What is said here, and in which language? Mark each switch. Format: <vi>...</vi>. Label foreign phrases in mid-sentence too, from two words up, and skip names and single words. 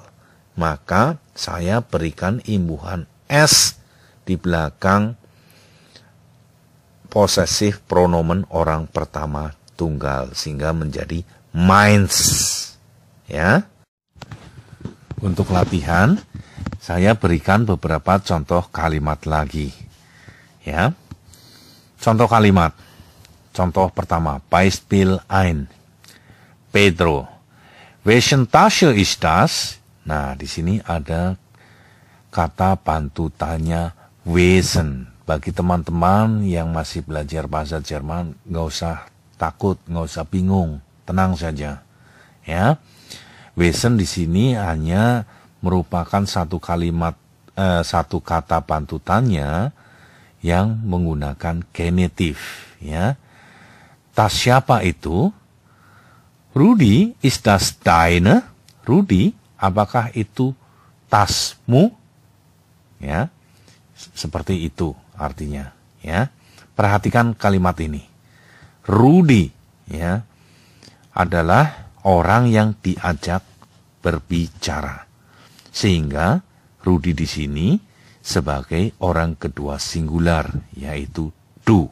<id>Maka saya berikan imbuhan S di belakang</id> <de>possessive pronomen</de> <id>orang pertama tunggal sehingga menjadi meins. Ya. Untuk latihan saya berikan beberapa contoh kalimat lagi. Ya. Contoh kalimat. Contoh pertama,</id> <de>Beispiel 1. Pedro, welchen Tasche ist das?</de> <id>Nah, di sini ada kata bantu tanya wesen. Bagi teman-teman yang masih belajar bahasa Jerman, nggak usah takut, nggak usah bingung, tenang saja. Ya, wesen di sini hanya merupakan satu kalimat, satu kata bantu tanya yang menggunakan genitif. Ya, tas siapa itu?</id> <de>Rudi, ist das deine? Rudi,</de> <id>apakah itu tasmu? Ya, seperti itu artinya. Ya, perhatikan kalimat ini. Rudi, ya, adalah orang yang diajak berbicara, sehingga Rudi di sini sebagai orang kedua singular, yaitu du.</id>